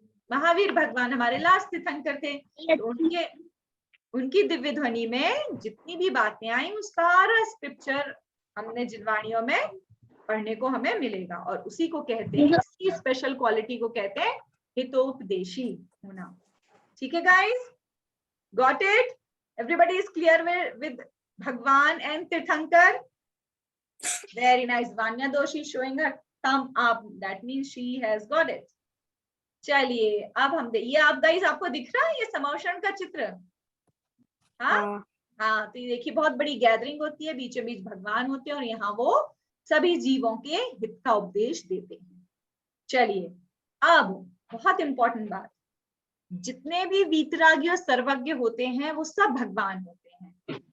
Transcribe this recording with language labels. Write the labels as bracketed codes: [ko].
[hi] महावीर भगवान हमारे लास्ट तीर्थंकर थे। तो उनकी दिव्य ध्वनि में जितनी भी बातें आई, वो सारा स्क्रिप्चर हमने जिनवाणियों में पढ़ने को हमें मिलेगा, और उसी को कहते हैं, इसी स्पेशल क्वालिटी को कहते हैं हितोपदेशी होना। ठीक है [en] Guys, got it? Everybody is clear with Bhagwan and Tirthankar? Very nice. Vanya Doshi showing her thumb up. That means she has got it. [hi] चलिए अब हम ये आप गाइस आपको दिख रहा है ये समोषण का चित्र? हाँ हाँ, तो ये देखिए बहुत बड़ी गैदरिंग होती है, बीचों बीच भगवान होते हैं और यहाँ वो सभी जीवों के हित का उपदेश देते हैं। चलिए अब बहुत इंपॉर्टेंट बात, जितने भी वीतरागी और सर्वज्ञ होते हैं वो सब भगवान होते हैं।